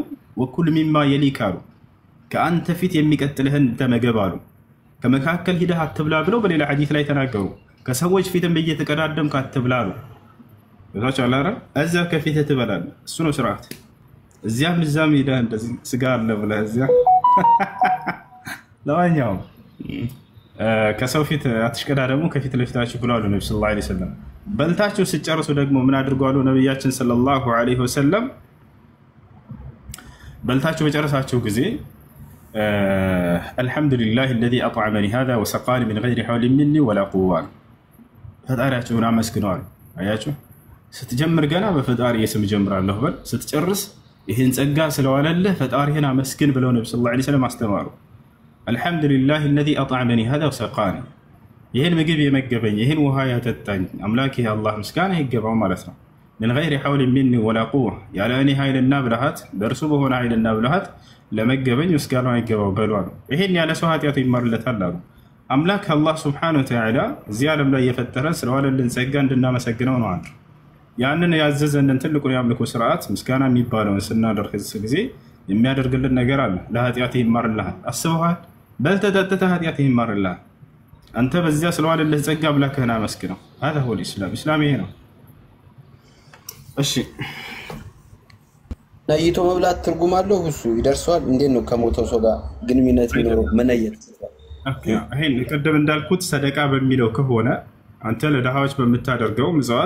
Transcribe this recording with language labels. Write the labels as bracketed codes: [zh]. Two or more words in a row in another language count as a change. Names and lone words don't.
[ar] وكل مما يليك [am] አሉ፣ ከአንተ ፊት የሚቀጥልህን ተመገብ አሉ። ከመካከል ሂደህ አትብላ ብለው በሌላ ሐዲስ ላይ ተናገሩ። ከሰዎች ፊትም እየተቀዳደምክ አትብላ አሉ። ታች አላረ እዚያ ከፊትህ ትበላለህ። እሱ ነው ስርዓት። እዚያም እዛም ሄደህ እንደዚህ ስጋ አለ ብለህ እዚያ ለማንኛውም ከሰው ፊት አትሽቀዳደሙ፣ ከፊት ለፊታችሁ ብለዋል ነብዩ [ar] صلى الله عليه وسلم። [am] በልታችሁ ሲጨርሱ ደግሞ ምን አድርጓሉ ነብያችን [ar] صلى الله عليه وسلم? [am] በልታችሁ በጨረሳችሁ ጊዜ አልሐምዱሊላህ [ar] الذي أطعمني هذا وسقاني من غير حول مني ولا قوة [am] ፈጣሪያችሁን አመስግነዋል። አያችሁ፣ ስትጀምር ገና በፈጣሪ ስም ጀምራለሁ በል፣ ስትጨርስ ይህን ጸጋ ስለዋለልህ ፈጣሪህን አመስግን ብለው ነብዩ [ar] صلى الله عليه وسلم [am] አስተማሩ። አልሐምዱሊላህ [ar] الذي أطعمني هذا وسقاني [am] ይህን ምግብ የመገበኝ ይህን ውሃ ያጠጣኝ አምላክ ይህ አላህ ምስጋና ይገባው ማለት ነው። [ar] من غير حول مني ولا قوة [am] ያለ እኔ ኃይልና ብልሃት በእርሱ በሆነ ኃይልና ብልሃት ለመገበኝ ምስጋና ይገባው በሉ አሉ። ይሄን ያለ ሰው ኃጢአቱ ይማርለታል አሉ። አምላክ አላህ [ar] سبحانه وتعالى [am] እዚህ ዓለም ላይ የፈጠረን ስለዋለልን ጸጋ እንድናመሰግነው ነው አንዱ። ያንን ያዘዘንን ትልቁን የአምልኮ ስርዓት ምስጋና የሚባለውን ስናደርግ ጊዜ የሚያደርግልን ነገር አለ። ለኃጢአት ይማርልሃል። አስበዋል? በልተህ ጠጥተህ ኃጢአት ይማርልሃል። አንተ በዚያ ስለዋለልህ ጸጋ አምላክህን አመስግነው። [ar] هذا هو الإسلام። [am] ኢስላም ይሄ ነው። እሺ ነይቶ መብላት ትርጉም አለው? እሱ ይደርሰዋል? እንዴት ነው ከሞተው ሰው ጋር ግንኙነት የሚኖረው? መነየት ይሄን ቀደም እንዳልኩት ሰደቃ በሚለው ከሆነ አንተ ለድሃዎች በምታደርገው ምጽዋት